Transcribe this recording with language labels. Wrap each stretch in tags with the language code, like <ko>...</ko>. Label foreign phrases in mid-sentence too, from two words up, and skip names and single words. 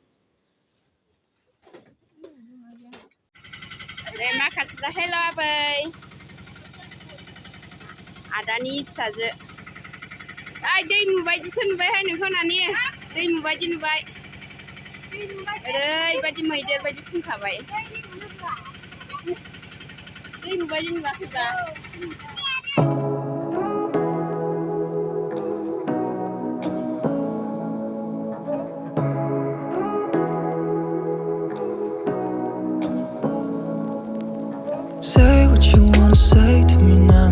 <brx>माखासेफ्रा हेल' आबै आदानि फिसाजो ओइ दै नुबायदिसो नुबायहाय नोंखौ नानि दै नुबायदि नुबाय ओरैबायदि मैदेर बायदि फुंखाबाय दै नुबायदि नुवाखैब्रा</brx> <en>Say what you wanna say to me now.</en>